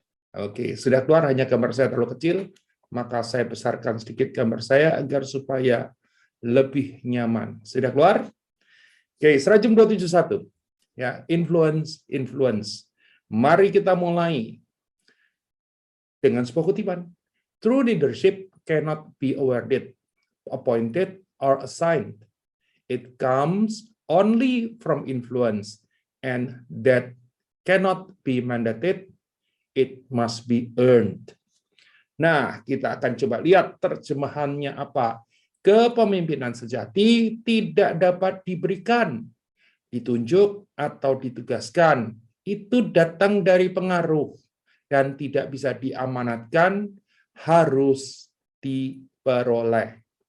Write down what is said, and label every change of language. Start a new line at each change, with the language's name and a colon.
Indonesian: Oke, sudah keluar, hanya gambar saya terlalu kecil, maka saya besarkan sedikit gambar saya agar supaya lebih nyaman. Sudah keluar? Oke, Serajum 271. Ya, influence. Mari kita mulai dengan sebuah kutipan.
English: True leadership cannot be awarded, appointed, or assigned. It comes only from influence, and that cannot be mandated. It must be earned.
Indonesian: Nah, kita akan coba lihat terjemahannya apa. Kepemimpinan sejati tidak dapat diberikan, ditunjuk, atau ditugaskan. Itu datang dari pengaruh dan tidak bisa diamanatkan, harus diperoleh.